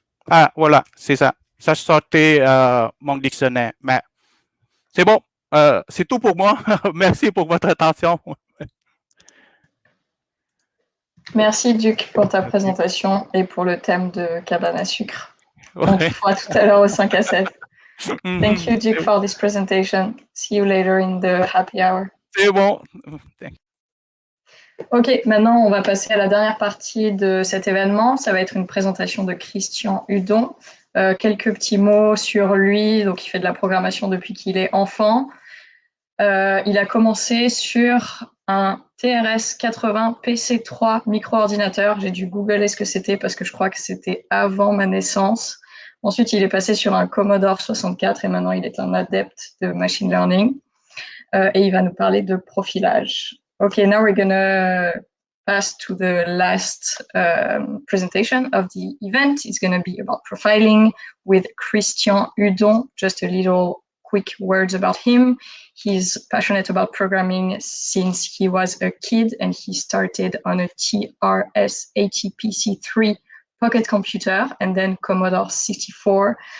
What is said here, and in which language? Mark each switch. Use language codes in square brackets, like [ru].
[fr] Ah, voilà, c'est ça. Ça sortait mon dictionnaire. Mais c'est bon, c'est tout pour moi. Merci pour votre attention. Merci Duc pour ta présentation et pour le thème de cabane à sucre. On te fera tout à l'heure au 5 à 7. [en] Thank you Duc for this presentation. See you later in the happy hour. [fr] C'est bon. Ok, maintenant on va passer à la dernière partie de cet événement. Ça va être une présentation de Christian Hudon. Quelques petits mots sur lui. Donc il fait de la programmation depuis qu'il est enfant. Il a commencé sur un TRS-80 PC3 micro-ordinateur. J'ai dû googler ce que c'était parce que je crois que c'était avant ma naissance. Ensuite, il est passé sur un Commodore 64 et maintenant il est un adepte de machine learning. Et il va nous parler de profilage. [en] Okay, now we're gonna pass to the last presentation of the event. It's gonna be about profiling with Christian Hudon. Just a little quick words about him. He's passionate about programming since he was a kid, and he started on a TRS-80PC3 pocket computer and then Commodore 64.